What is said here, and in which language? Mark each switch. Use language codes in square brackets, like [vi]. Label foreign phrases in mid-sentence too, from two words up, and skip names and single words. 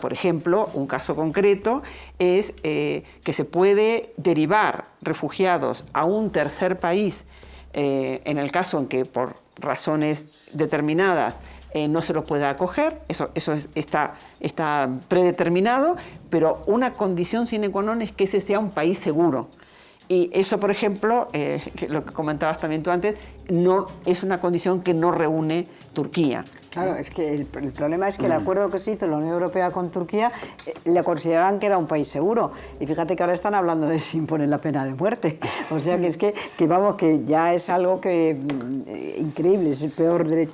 [es] Por ejemplo, un caso concreto es que se puede derivar refugiados a un tercer país en el caso en que por razones determinadas no se lo pueda acoger, eso está predeterminado, pero una condición sine qua non es que ese sea un país seguro. Y eso, por ejemplo, lo que comentabas también tú antes, no es una condición que no reúne Turquía. Claro, es que el problema es que el acuerdo que se hizo en la Unión Europea con Turquía le consideraban que era un país seguro. Y fíjate que ahora están hablando de si imponen la pena de muerte. O sea, que es que vamos, que ya es algo que increíble, es el peor derecho.